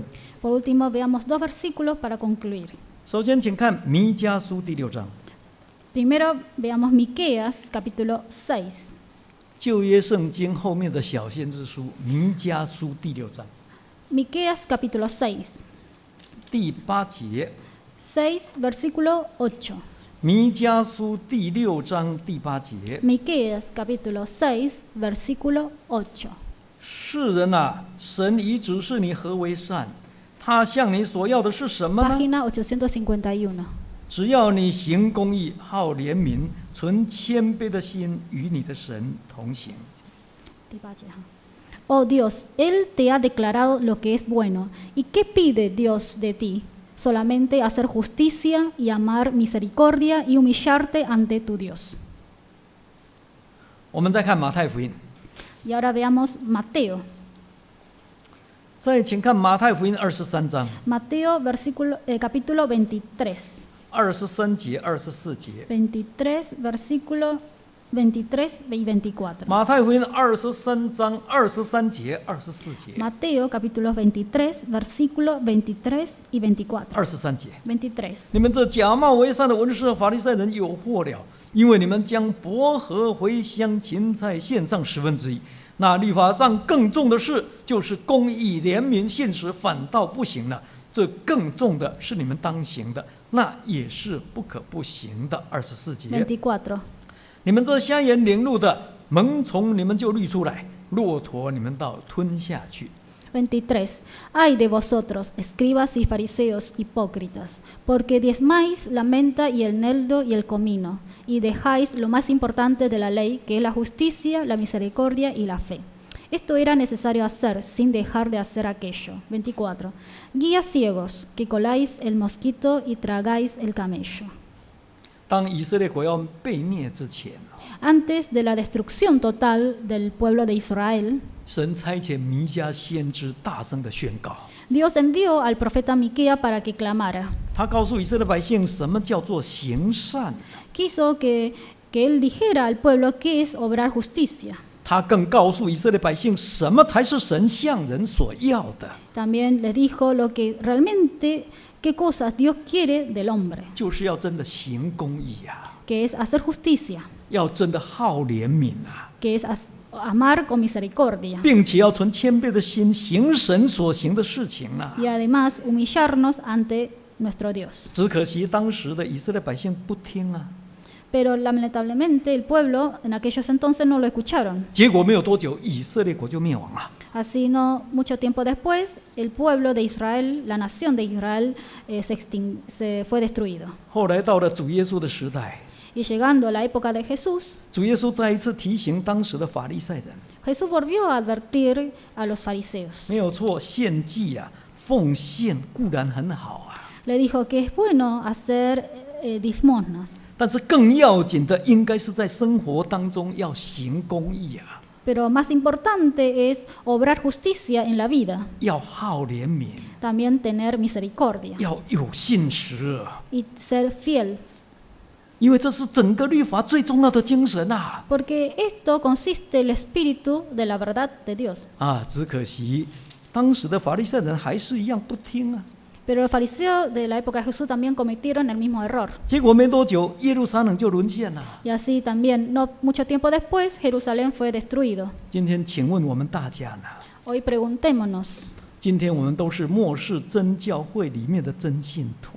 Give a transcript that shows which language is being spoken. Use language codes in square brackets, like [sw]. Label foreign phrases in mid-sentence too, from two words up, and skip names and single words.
[es] Por último, veamos 2 versículos para concluir. [zh] 首先，请看弥迦书第6章。 [es] Primero, veamos Miqueas, capítulo 6. [zh] 旧约圣经后面的小先知书弥迦书第6章 [es] Miqueas, capítulo 6. [zh] 第8节。 [es] 6, versículo 8. [zh] 弥迦书第6章第8节。 [es] Miqueas, capítulo 6, versículo 8. [zh] 世人啊，神已指示你何为善，他向你所要的是什么呢？ [es] Página 851. [zh] 只要你行公义，好怜悯，存谦卑的心，与你的神同行。 [es] Oh Dios, Él te ha declarado lo que es bueno. ¿Y qué pide Dios de ti? Solamente hacer justicia y amar misericordia y humillarte ante tu Dios. [zh] 我们再看马太福音， [es] Y ahora veamos Mateo. [zh] 再请看马太福音23章 [es] Mateo, capítulo 23. [zh] 23 节、24节。 [es] 23, versículo 23 y 24. [zh] 马太福音23章23节、24节。 [es] Mateo, capítulo 23, versículo 23 y 24. [zh] 23 节。 23. 你们这假冒为善的文士和法利赛人有祸了，因为你们将薄荷、茴香、芹菜献上1/10。那律法上更重的事，就是公义、怜悯、信实，反倒不行了。这更重的是你们当行的，那也是不可不行的。24节。 24. 你们这瞎眼领路的， 萌从你们就滤出来，骆驼你们倒吞下去。 [es] 23. Ay de vosotros, escribas y fariseos hipócritas, porque diezmáis la menta y el eneldo y el comino, y dejáis lo más importante de la ley, que es la justicia, la misericordia y la fe. Esto era necesario hacer, sin dejar de hacer aquello. 24. Guías ciegos, que coláis el mosquito y tragáis el camello. [zh] 当以色列国要被灭之前， [es] Antes de la destrucción total del pueblo de Israel, [zh] 神差遣弥迦先知大声的宣告， [es] Dios envió al profeta Miquea para que clamara. [zh] 他告诉以色列百姓什么叫做行善， [es] Quiso que él dijera al pueblo qué es obrar justicia. [zh] 他更告诉以色列百姓什么才是神向人所要的， [es] También les dijo lo que realmente, qué cosas Dios quiere del hombre, [zh] 就是要真的行公义啊， [es] que es hacer justicia, [zh] 要真的好怜悯啊， [es] que es amar con misericordia [zh] 并且要存谦卑的心行神所行的事情啊。 [es] y además humillarnos ante nuestro Dios. [zh] 只可惜当时的以色列百姓不听啊， [es] Pero lamentablemente el pueblo en aquellos entonces no lo escucharon. [zh] 结果没有多久，以色列国就灭亡了。 [es] Así no mucho tiempo después, el pueblo de Israel, la nación de Israel, se fue destruido. [zh] 后来到了主耶稣的时代， [es] Y llegando a la época de Jesús, [zh] 主耶稣再一次提醒当时的法利赛人， [es] Jesús volvió a advertir a los fariseos. [zh] 没有错，献祭啊、奉献固然很好啊， [es] Le dijo que es bueno hacer limosnas, [zh] 但是更要紧的应该是在生活当中要行公义啊， [es] pero más importante es obrar justicia en la vida, [zh] 要好怜悯， [es] también tener misericordia [zh] 要有信实， [es] y ser fiel, [zh] 因为这是整个律法最重要的精神啊！ [es] porque esto consiste el espíritu de la verdad de Dios. [zh] 啊，只可惜当时的法利赛人还是一样不听啊。 [es] Pero los fariseos de la época de Jesús también cometieron el mismo error. [zh] 结果没多久，耶路撒冷就沦陷了。 [es] Y así también, no mucho tiempo después, Jerusalén fue destruido. [zh] 今天，请问我们大家呢？ [es] Hoy preguntémonos, [zh] 今天我们都是末世真教会里面的真信徒。